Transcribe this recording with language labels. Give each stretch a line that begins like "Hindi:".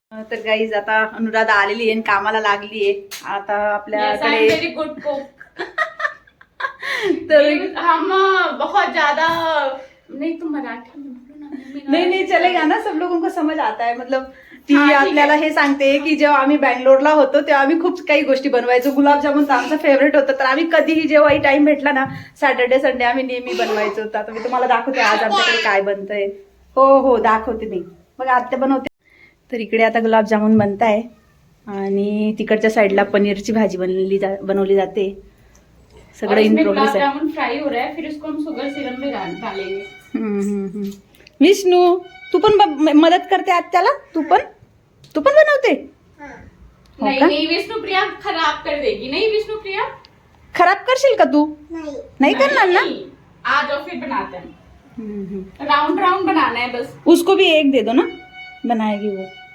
Marathi: तर गाईज आता अनुराधा आलेली आहे आणि कामाला लागली आहे आता आपल्याकडे.
English: Very good cook.
Marathi: तर
Hindi: हम बहुत ज्यादा नहीं तो मराठी में बोलो ना, मम्मी ना. नहीं चलेगा ना, सब लोगों को समझ आता है.
Marathi: मतलब ती हा, ठीक आहे. आपल्याला हे सांगते की जेव्हा आम्ही बँगलोरला होतो तेव्हा आम्ही खूप काही गोष्टी बनवायचो. गुलाबजामुन तर आमचं फेवरेट होतं, तर आम्ही कधीही जेव्हाही टाइम भेटला ना, सॅटर्डे संडे आम्ही नेहमी बनवायचो. होतं आता मी तुम्हाला दाखवते आज आमच्याकडे काय बनतंय. हो दाखवते मी. मग आत्या बनवते. तर इकडे आता गुलाबजामुन बनत आहे आणि तिकडच्या साईडला पनीरची भाजी बनवली जाते. सगळं इन प्रोग्रेस आहे.
Hindi: गुलाबजामुन फ्राई हो रहा है, फिर उसको हम शुगर सिरप में डालेंगे.
Marathi: विष्णू तू पण मदत करते आत्याला. तू पण बनवते. हो
Hindi: नहीं
Marathi: का?
Hindi: नहीं विष्णु प्रिया खराब कर देगी. नहीं विष्णु प्रिया
Marathi: खराब करशील का तू? नहीं करणार ना.
Hindi: नहीं. आ जाओ फिर बनाते हैं. राउंड राउंड बनाना है बस. उसको भी एक दे दो ना, बनाएगी वो.